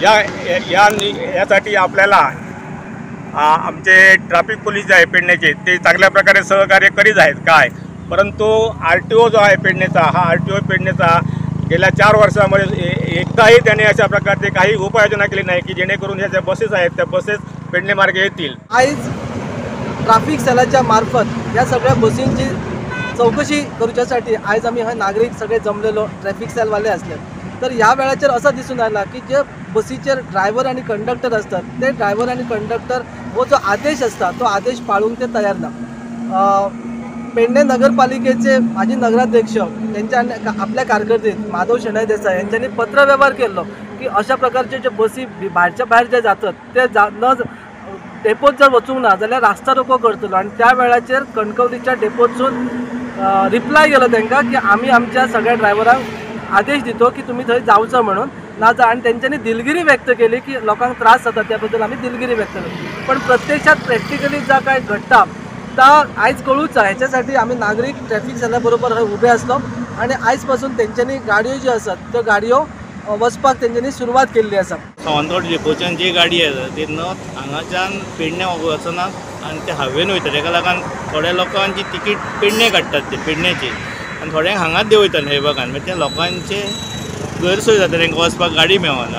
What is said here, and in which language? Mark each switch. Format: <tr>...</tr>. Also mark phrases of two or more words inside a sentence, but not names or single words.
<mr>यासाठी आपल्याला आमचे</mr> <en>traffic police</en> <mr>जे आहे पेडण्याचे ते चांगल्या प्रकारे सहकार्य करीत आहेत काय, परंतु RTO जो आहे पेडण्याचा, हा RTO पेडण्याचा गेल्या 4 वर्षामध्ये एकदाही त्याने अशा प्रकारचे काही उपाययोजना केली नाही की जेणेकरून ह्या ज्या बसेस आहेत त्या बसेस पेडणे मार्गे येतील। आज ट्रॅफिक सेलाच्या मार्फत या सगळ्या बसींची चौकशी करूच्यासाठी आज आम्ही हा नागरिक सगळे जमलेलो ट्रॅफिक सेलवाले असले।</mr> <kok>तर ह्या वेळाचेर असं दिसून आला की जे बसीचेर ड्रायव्हर आणि कंडक्टर असतात ते ड्रायव्हर आणि कंडक्टर हो जो आदेश असता तो आदेश पाळूंक ते तयार ना। पेडणे नगरपालिकेचे माजी नगराध्यक्ष यांच्या आपल्या कारकिर्दीत माधव शेणय देसाई यांच्यानी पत्रव्यवहार केलो की अशा प्रकारचे जे बसी भायरच्या भायर जे जातात ते न डेपोत जर वचूंक ना जाल्यार रास्ता रोको करतलो। आणि त्या वेळाचेर कणकवलीच्या डेपोतसून रिप्लाय केलो तांकां की आमी आमच्या सगळ्या ड्रायव्हरांक आदेश दितो की तुम्ही थंय जावचो म्हणून ना जा। आणि त्यांच्यानी दिलगिरी व्यक्त केली की लोकांक त्रास जाता त्याबद्दल आम्ही दिलगिरी व्यक्त केली, पण प्रत्यक्षात प्रॅक्टिकली जा काय घडटा ता आयज कळूचा। ह्याच्यासाठी आम्ही नागरिक ट्रॅफिक सेलाबरोबर उभे असलो आणि आजपासून त्यांच्यानी गाडयो ज्यो आसात त्यो गाडयो वचपाक त्यांच्यानी सुरवात केल्ली आसा। सावंतवाडी डेपोच्यान जी गाडी येता ती हांगाच्यान पेडण्या वचनात आनी ते हायवेन वयता। ताका लागून थोड्या लोकांची तिकीट पेडणे काडटात ते पेडण्याची आनी थोड्यांक हांगाच देंवयता नयबागान, मागीर त्या लोकांचे गैरसोय जाता, तांकां वचपाक गाडी मेळना।</kok>